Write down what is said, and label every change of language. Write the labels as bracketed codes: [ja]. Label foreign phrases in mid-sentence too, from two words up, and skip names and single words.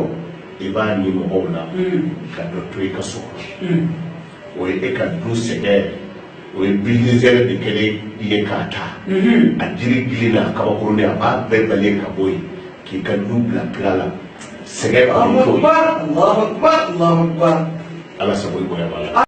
[bm] I b'a ni mɔgɔw la ka dɔ to i ka so kɔnɔ. O ye e ka du sɛgɛn o ye bulldozer de kɛlen ye k'a ta. A jiri gili n'a kabakurunin a b'a bɛɛ balen ka bɔ yen k'i ka du bila pila la. Sɛgɛn b'a bolo. [ar] الله أكبر، الله أكبر، الله أكبر. [bm] Ala sago i bonya b'a la.